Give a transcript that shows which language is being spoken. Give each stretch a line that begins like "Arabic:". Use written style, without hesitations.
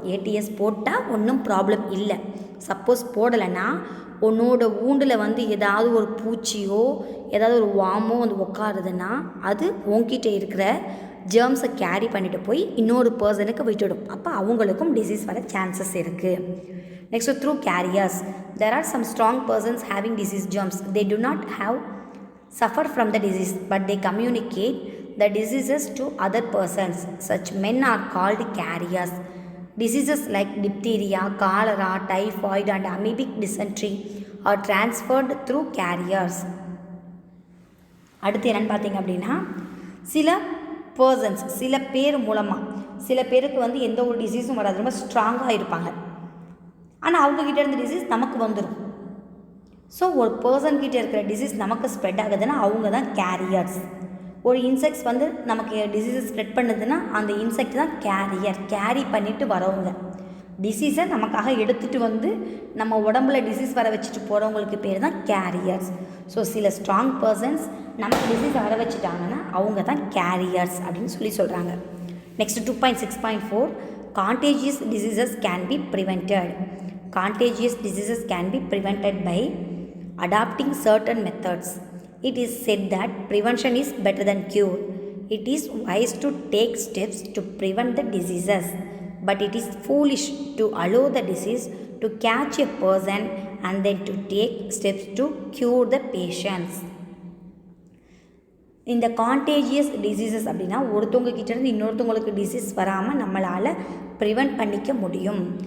Tamil: ADS போட்டால் ஒன்றும் problem இல்லை. சப்போஸ் போடலைன்னா உன்னோட ஊண்டில் வந்து ஏதாவது ஒரு பூச்சியோ ஏதாவது ஒரு வாமோ வந்து உட்காருதுன்னா அது உன்கிட்ட இருக்கிற ஜேர்ம்ஸை கேரி பண்ணிட்டு போய் இன்னொரு பர்சனுக்கு விட்டுடும். அப்போ அவங்களுக்கும் டிசீஸ் வர சான்சஸ் இருக்குது.
English: Next, through carriers. There are some strong persons having disease germs. They do not suffer from the disease, but they communicate the diseases to other persons. Such men are called carriers. Diseases like diphtheria, cholera, typhoid and amoebic dysentery are transferred through carriers.
Tamil: அடுத்து என்னென்னு பார்த்தீங்க அப்படின்னா சில persons சில பேர் மூலமாக சில பேருக்கு வந்து எந்த ஒரு டிசீஸும் வராது, ரொம்ப ஸ்ட்ராங்காக இருப்பாங்க. ஆனால் அவங்கக்கிட்ட இருந்த டிசீஸ் நமக்கு வந்துடும். ஸோ ஒரு பர்சன்கிட்ட இருக்கிற டிசீஸ் நமக்கு ஸ்ப்ரெட் ஆகுதுன்னா அவங்க தான் கேரியர்ஸ். ஒரு இன்செக்ட்ஸ் வந்து நமக்கு டிசீஸஸ் ஸ்ப்ரெட் பண்ணுதுன்னா அந்த இன்செக்ட் தான் கேரியர், கேரி பண்ணிவிட்டு வரவங்க. டிசீஸை நமக்காக எடுத்துகிட்டு வந்து நம்ம உடம்புல டிசீஸ் வர வச்சுட்டு போகிறவங்களுக்கு பேர் தான் கேரியர்ஸ். ஸோ சில ஸ்ட்ராங் பர்சன்ஸ் நமக்கு டிசீஸ் வர வச்சுட்டாங்கன்னா அவங்க தான் கேரியர்ஸ் அப்படின்னு சொல்கிறாங்க.
English: Next 2.6.4 contagious diseases can be prevented. Contagious diseases can be prevented by adopting certain methods. It is said that prevention is better than cure. It is wise to take steps to prevent the diseases, but it is foolish to allow the disease to catch a person and then to take steps to cure the patients.
Tamil: இந்த contagious diseases அப்படின்னா ஒருத்தவங்க கிட்டேருந்து இன்னொருத்தவங்களுக்கு disease வராமல் நம்மளால் prevent பண்ணிக்க முடியும்.